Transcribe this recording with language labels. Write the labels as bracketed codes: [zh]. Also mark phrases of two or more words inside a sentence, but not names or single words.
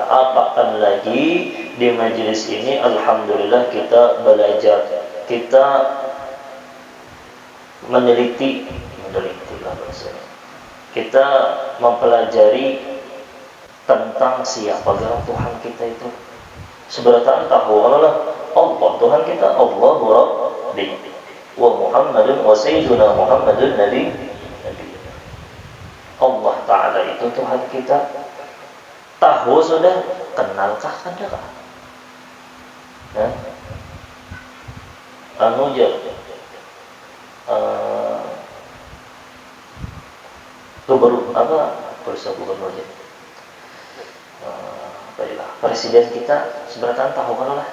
[id] Apakah lagi di majelis ini alhamdulillah kita belajar, kita meneliti lah bahasanya. Kita mempelajari tentang siapa Tuhan kita itu. Seberapa tahu Allah Tuhan kita, [ar] الله ربي ومحمد وسيدنا محمد نبي. [id] Allah Ta'ala itu Tuhan kita. Tahu sudah, kenalkah Anda? Baiklah, presiden kita seberapa tahu kan lah?